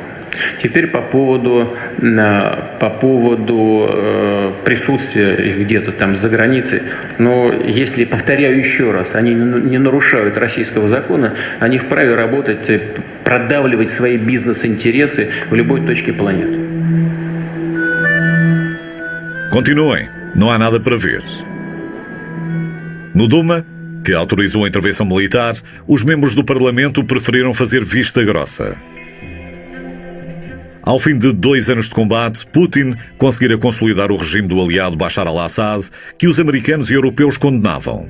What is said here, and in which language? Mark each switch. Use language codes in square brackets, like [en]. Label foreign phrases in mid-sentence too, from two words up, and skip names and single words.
[ru] Теперь по поводу присутствия их где-то там за границей. Но если, повторяю еще раз, они не нарушают российского закона, они вправе работать, продавливать свои бизнес-интересы в любой точке планеты. [pt] Continuem, não há nada para ver. No Duma, que autorizou a intervenção militar, os membros do Parlamento preferiram fazer vista grossa. Ao fim de 2 anos de combate, Putin conseguira consolidar o regime do aliado Bashar al-Assad, que os americanos e europeus condenavam.